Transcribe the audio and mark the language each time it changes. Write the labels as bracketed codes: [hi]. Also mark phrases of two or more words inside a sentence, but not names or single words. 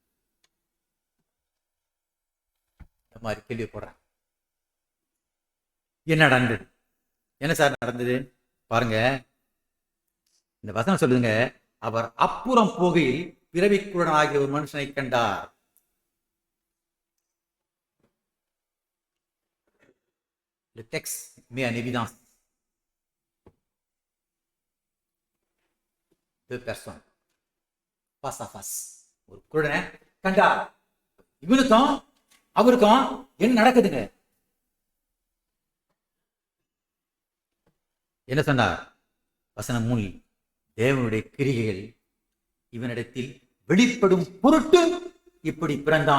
[ta] இந்த மாதிரி கேள்வி போடுறேன். என்ன நடந்தது? என்ன சார் நடந்தது? பாருங்க, இந்த வசனம் சொல்லுங்க, அவர் அப்புறம் போகையில் பிறவிக்குடன் ஆகிய ஒரு மனுஷனை கண்டார். [fr] Le texte met en évidence 2 personnes face à face. [ta] ஒரு குருடனை கண்டார். இவனுக்கும் அவருக்கும் என்ன நடக்குதுங்க? என்ன சொன்னார்? வசனம் 3, தேவனுடைய கிரிகைகள் இவனிடத்தில் வெளிப்படும் பொருட்டு இப்படி பிறந்தான்.